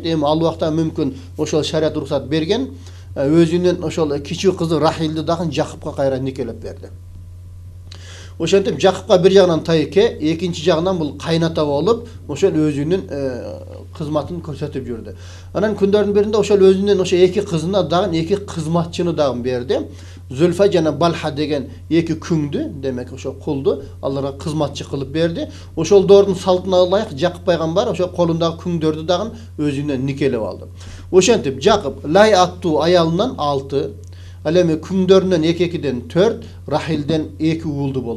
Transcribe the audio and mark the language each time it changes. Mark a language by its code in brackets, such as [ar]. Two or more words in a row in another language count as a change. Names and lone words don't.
[ky] Эми ал убакта мүмкүн ошол шарият уруксат берген. Өзүнүн ошол кичүү кызы Рахилди дагы Жакыпка кайра никелеп берди. Ошентип Жакыпка бир жагынан тайке, экинчи жагынан бул кайната болуп, ошол өзүнүн кызматын көрсөтүп жүрдү. Анан күндөрдүн биринде ошол өзүнүн ошо эки кызына дагы эки кызматчыны дагы берди. Зүлфа жана Балха деген эки күңдү, демек ошо кулду аларга кызматчы кылып берди. Ошол доордун салтына ылайык Жакып пайгамбар ошо колундагы күңдөрдү дагы өзүнө никелеп алды. Ошентип Жакып Лай аттуу аялынан 6, ал эми күңдөрүнөн 2-2ден 4, Рахилден 2 уулду болду.